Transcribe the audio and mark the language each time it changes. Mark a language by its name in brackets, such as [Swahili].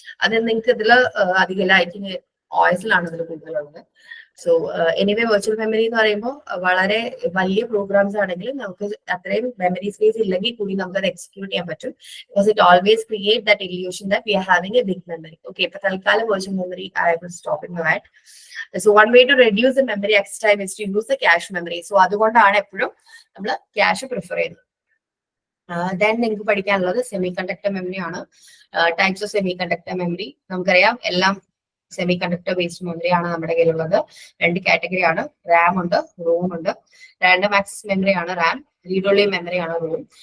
[Malayalam] അത് നിങ്ങൾക്ക് ഇതിൽ അധികം [English] I think [Malayalam] ഓയസിലാണ് ഇതിൽ കൂടുതലുള്ളത്. സോ എനിവേ വെർച്വൽ മെമ്മറി എന്ന് പറയുമ്പോൾ വളരെ വലിയ പ്രോഗ്രാംസ് ആണെങ്കിലും നമുക്ക് അത്രയും മെമ്മറി സ്പേസ് ഇല്ലെങ്കിൽ കൂടി നമുക്ക് അത് എക്സിക്യൂട്ട് ചെയ്യാൻ പറ്റും. [English] Because it always create that illusion that we are having a big memory. [Malayalam] Okay, ഇപ്പൊ തൽക്കാലം [English] Virtual memory I will stop in that. So one way to reduce the memory access time is to use the cache memory. [Malayalam] So അതുകൊണ്ടാണ് എപ്പോഴും നമ്മൾ cash prefer ചെയ്യുന്നത്. Then നിങ്ങൾക്ക് പഠിക്കാനുള്ളത് semi conductor memory ആണ്. Types of semi conductor memory നമുക്കറിയാം, എല്ലാം semi conductor based memory ആണ് നമ്മുടെ കയ്യിലുള്ളത്. രണ്ട് കാറ്റഗറി ആണ്, റാം ഉണ്ട്, റോം ഉണ്ട്. റാൻഡം ആക്സസ് മെമ്മറി ആണ് റാം, റീഡ് ഓൺലി മെമ്മറി ആണ് റോം.